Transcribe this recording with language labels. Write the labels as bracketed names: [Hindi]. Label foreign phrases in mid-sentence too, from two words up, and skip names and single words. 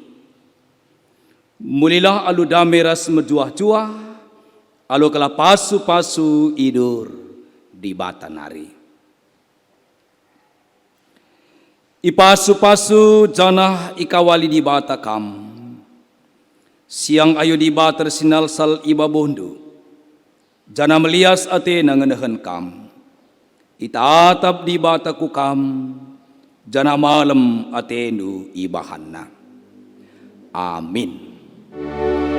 [Batak Karo] Mulilah alu dame ras mejuah-juah, alu kala pasu-pasu idur di bata nari. Ipasu-pasu janah ikawali di bata kam. Siang ayu di bata sinal sal iba bondu. Jana melias ate nangenahan kam. Itatap di bata ku kam. Jana malam ate nu ibahanna. Amin.